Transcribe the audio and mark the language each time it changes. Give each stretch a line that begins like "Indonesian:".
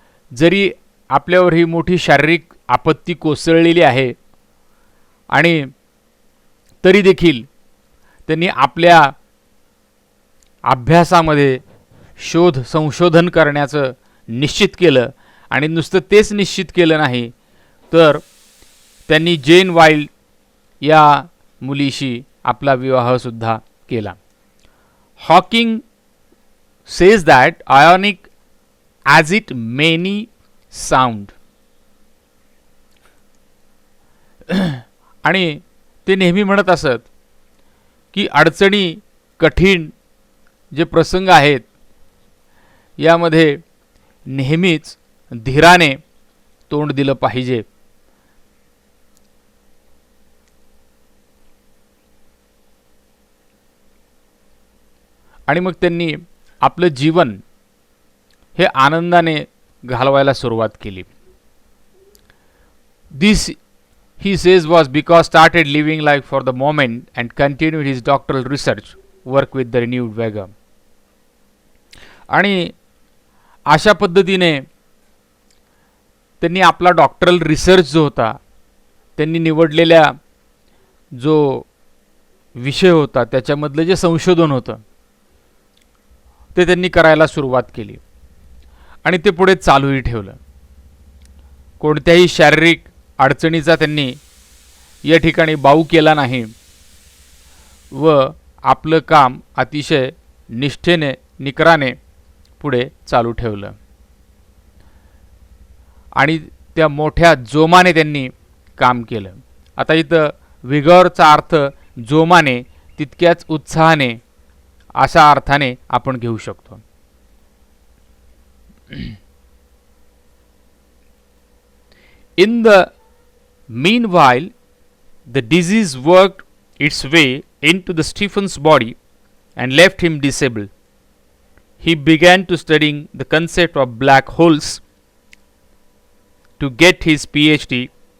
Marathi: जरी आपल्यावर ही मोठी शारीरिक आपत्ती कोसळलेली आहे आणि तरी देखील त्यांनी आपल्या अभ्यासामध्ये संशोधन करण्याचं निश्चित केलं. आणि नुसतं तेच निश्चित केलं नाही तर त्यांनी जेन वाइल्ड या मुलीशी आपला विवाहसुद्धा केला.
English: Hawking says that, ironic as it may sound,
Marathi: आणि ते नेहमी म्हणत असत की अडचणी, कठीण जे प्रसंग आहेत यामध्ये नेहमीच धीराने तोंड दिलं पाहिजे. आणि मग त्यांनी आपलं जीवन हे आनंदाने घालवायला सुरुवात केली.
English: This, he says, was because started living life for the moment and continued his doctoral research work with the renewed vigor.
Marathi: आणि अशा पद्धतीने त्यांनी आपला डॉक्टरल रिसर्च जो होता, त्यांनी निवडलेल्या जो विषय होता त्याच्यामधलं जे संशोधन होतं ते त्यांनी करायला सुरुवात केली आणि ते पुढे चालूही ठेवलं. कोणत्याही शारीरिक अडचणीचा त्यांनी या ठिकाणी बाऊ केला नाही व आपलं काम अतिशय निष्ठेने, निकराने पुढे चालू ठेवलं आणि त्या मोठ्या जोमाने त्यांनी काम केलं. आता इथं विगॉरचा अर्थ जोमाने, तितक्याच उत्साहाने अशा अर्थाने आपण घेऊ शकतो.
English: In the meanwhile, the disease worked its way into the Stephen's body and left him disabled. He began to studying the concept of black holes to get his PhD.